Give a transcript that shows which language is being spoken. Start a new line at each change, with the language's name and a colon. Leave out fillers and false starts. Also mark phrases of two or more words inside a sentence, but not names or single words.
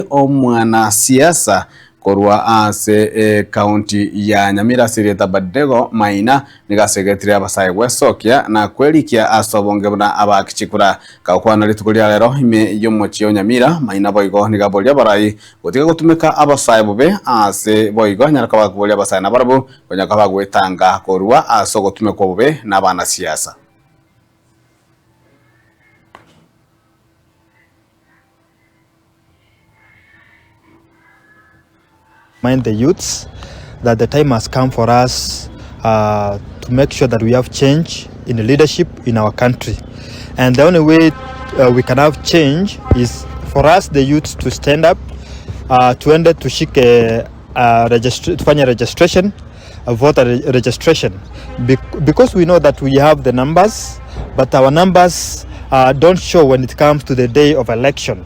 Gusii: mwanasiasa korwa ase kaunti ya Nyamira sireta Abednego Maina nigasegetire abasaye gwesokia na kwerikia asobonge buna abakichikura kakwana litukulia lero ime yomochio Nyamira Maina boigo nigabolia barai gotiga gutumika abasaye bube ase boigo nyaraka bakubolia abasaye na barabu konyaka bagwetanga korwa aso gutumika bube na bana siasa.
English: Remind the youths that the time has come for us to make sure that we have change in the leadership in our country, and the only way we can have change is for us the youths to stand up,
Swahili: tuende tushike tufanye
English: registration, voter registration, because we know that we have the numbers, but our numbers don't show when it comes to the day of election.